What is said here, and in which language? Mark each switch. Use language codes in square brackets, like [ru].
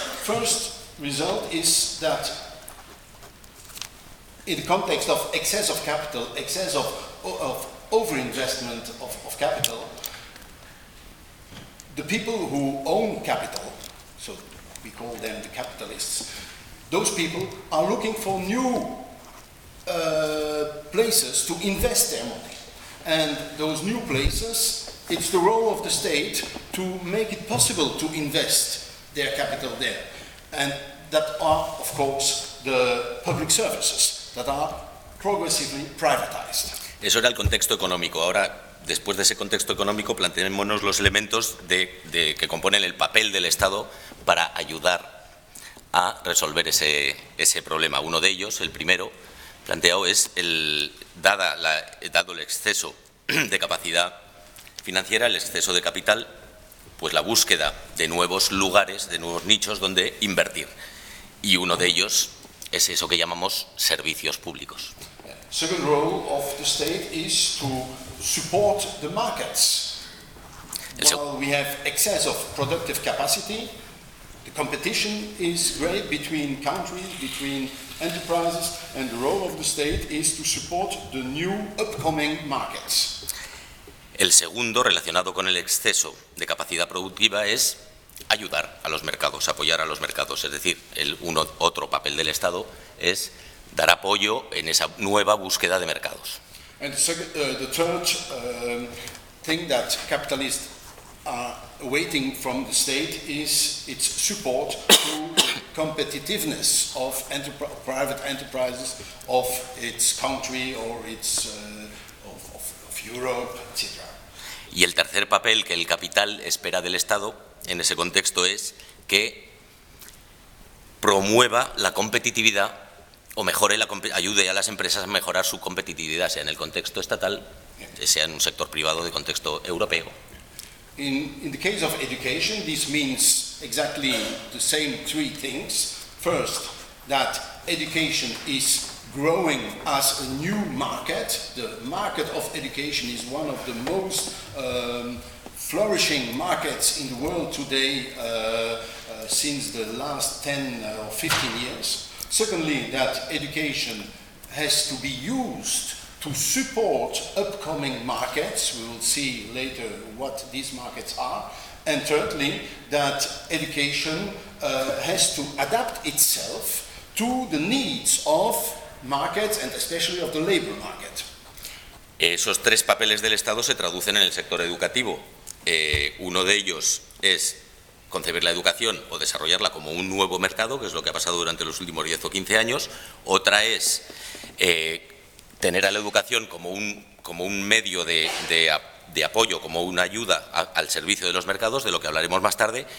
[en] First result is that in the context of excess of capital, excess of overinvestment of capital, the people who own capital, so we call them the capitalists, those people are looking for new places to invest their money. And those new places, it's the role of the state to make it possible to invest their capital there. And that are, of course, the public services that are progressively privatized. [es] Eso era el contexto económico. Ahora, después de ese contexto económico, planteémonos los elementos de que componen el papel del Estado para ayudar a resolver ese problema. Uno de ellos, el primero planteado, es dado el exceso de capacidad financiera, el exceso de capital, pues la búsqueda de nuevos lugares, de nuevos nichos donde invertir. Y uno de ellos es eso que llamamos servicios públicos. [en] Second role of the state is to support the markets. While we have excess of productive capacity, the competition is great between countries, between enterprises, and the role of the state is to support the new upcoming markets. [es] El segundo, relacionado con el exceso de capacidad productiva, es ayudar a los mercados, apoyar a los mercados. Es decir, otro papel del Estado es dar apoyo en esa nueva búsqueda de mercados. [en] And the third thing that capitalists are awaiting from the state is its support to competitiveness of private enterprises of its country or its of Europe, etc. [es] Y el tercer papel que el capital espera del Estado en ese contexto es que promueva la competitividad o mejore ayude a las empresas a mejorar su competitividad, sea en el contexto estatal, sea en un sector privado de contexto europeo. [en] In the case of education, this means exactly the same three things. First, that education is growing as a new market. The market of education is one of the most flourishing markets in the world today since the last 10 or 15 years. Secondly, that education has to be used to support upcoming markets. We will see later what these markets are. And thirdly, that education has to adapt itself to the needs of markets and especially of the labor market. [es] Esos tres papeles del Estado se traducen en el sector educativo. Uno de ellos es concebir la educación o desarrollarla como un nuevo mercado, que es lo que ha pasado durante los últimos 10 o 15 años. Otra es tener a la educación como un medio de apoyo, como una ayuda al servicio de los mercados, de lo que hablaremos más tarde.